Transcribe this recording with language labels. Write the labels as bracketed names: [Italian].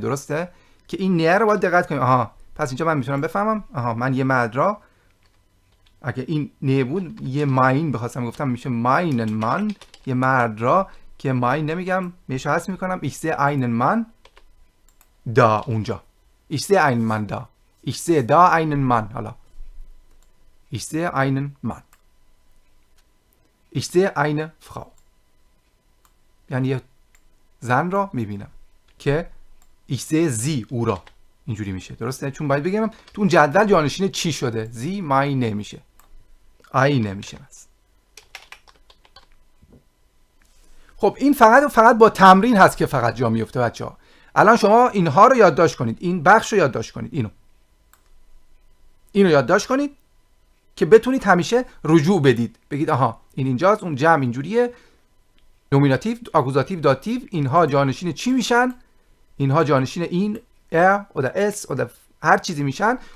[Persian] درسته؟ که این نه رو باید دقت کنیم. آها پس اینجا من میتونم بفهمم آها من یه مرد را، اگه این نه بود یه ماین بخواستم گفتم میشه meinen Mann یه مرد را، که ماین نمیگم میشه حذف میکنم [German] ich sehe einen Mann da [Persian] اونجا [German] ich sehe einen Mann da ich sehe da einen Mann. [Persian] حالا [German] ich sehe einen Mann ich sehe eine Frau [Persian] یعنی یه زن را میبینم که ایکسه زی او را اینجوری میشه، درسته؟ چون باید بگم تو اون جدول جانشین چی شده. زی مای نمیشه، آی نمیشه بس. خب این فقط با تمرین هست که فقط جا میفته بچه‌ها. الان شما اینها رو یادداشت کنید، این بخش رو یادداشت کنید، اینو یادداشت کنید که بتونید همیشه رجوع بدید، بگید آها این اینجاست، اون جمع اینجوریه، نومیناتیو، آکوزاتیو، داتیو، اینها جانشین چی میشن، اینها جانشین این و اس و هر چیزی میشن.